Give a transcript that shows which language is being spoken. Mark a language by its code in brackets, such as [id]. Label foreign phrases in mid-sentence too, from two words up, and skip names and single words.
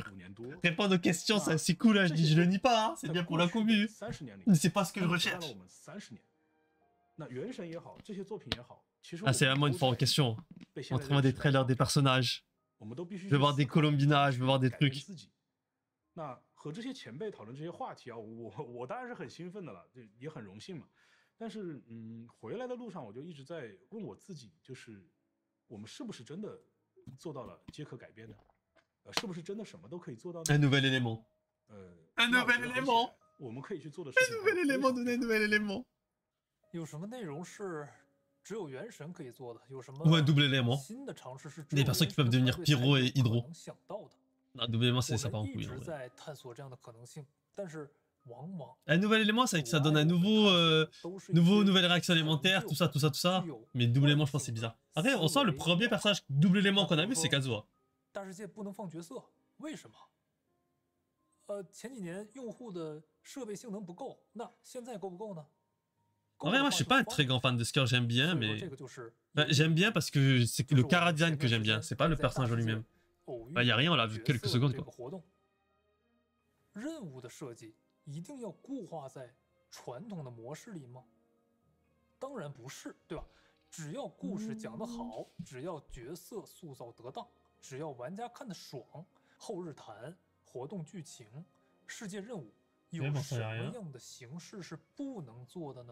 [fr] Répondre aux questions, c'est cool, là, je le nie pas, hein, c'est bien pour la commu. Mais c'est pas ce que je recherche. Ah, c'est vraiment une fois en question. Montrez-moi des trailers des personnages. Je veux voir des Colombina, je veux voir des trucs. [zh] 和这些前辈讨论这些话题啊，我当然是很兴奋的了，也很荣幸嘛。但是回来的路上我就一直在问我自己，就是我们是不是真的做到了皆可改变呢？是不是真的什么都可以做到呢 [fr] Un nouvel élément. Un nouvel élément. [zh] 我们可以去做的事情。 [fr] Un nouvel élément, donner un nouvel élément. [zh] 有什么内容是只有原神可以做的？有什么 [fr] Ou un double élément. [zh] 新的尝试是 [fr] Des personnes qui peuvent devenir Pyro et Hydro. [zh] 能想到的？ [fr] Un double élément, c'est ça part en [zh] 我们 [fr] couille. [zh] 一直在探索这样的可能性，但是往往 [fr] Un nouvel élément, c'est que ça donne un nouvelle réaction alimentaire, tout ça. Mais double élément, je pense que c'est bizarre. Après, on sent le premier personnage double élément qu'on a vu, c'est Kazuha. [zh] 大世界不能放角色，为什么？前几年用户的设备性能不够，那现在够不够呢？ [fr] En vrai, moi, je suis pas un très grand fan de Sker, j'aime bien, mais... Enfin, j'aime bien parce que c'est le chara design que j'aime bien, c'est pas le personnage en lui-même. Bah, y a rien, on l'a vu quelques secondes, quoi. [zh] 任务的设计一定要固化在传统的模式里吗？当然不是，对吧？只要故事讲得好，只要角色塑造得当，只要玩家看得爽，后日谈、活动剧情、世界任务，有什么样的形式是不能做的呢？